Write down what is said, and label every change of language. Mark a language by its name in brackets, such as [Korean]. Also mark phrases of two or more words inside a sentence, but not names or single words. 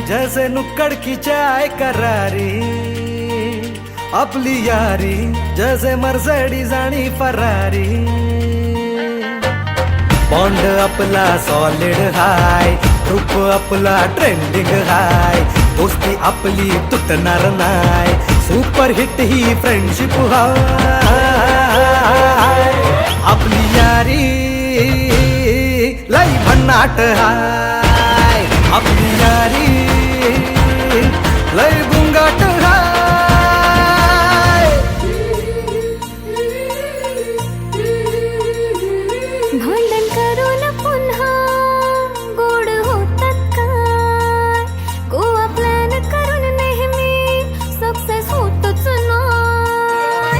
[Hindi] जैसे नुक्कड़ की चाय करारी, [Marathi] आपली यारी जैसे मर्सिडीज आणि फरारी. बॉन्ड आपला सॉलिड हाय, ग्रुप आपला ट्रेंडिंग हाय, दोस्ती आपली तुटणार नाय, [English] super hit [Marathi] ही फ्रेंडशिप हाय. आपली यारी लई भन्नाट हाय, आपली यारी लई बुंगाट हाय. भांडण करून पुन्हा गोड होतात काय, गोवा प्लॅन करून नेहमी सक्सेस होतच नाही.